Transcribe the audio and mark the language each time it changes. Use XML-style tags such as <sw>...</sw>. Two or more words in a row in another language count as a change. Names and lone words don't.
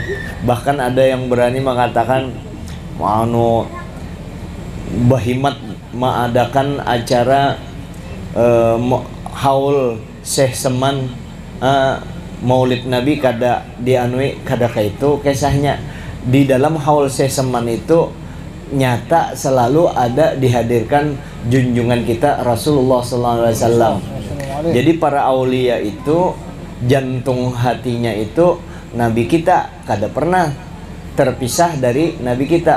<id>Bahkan ada yang berani mengatakan Bahimat mengadakan acara haul Syekh Seman, Maulid Nabi</id> <bjn>kada dianui, kada kaitu kisahnya.</bjn> <id>Di dalam haul Syekh Seman itu nyata selalu ada dihadirkan junjungan kita Rasulullah SAW. Jadi para aulia itu jantung hatinya itu Nabi kita, kada pernah terpisah dari Nabi kita.</id>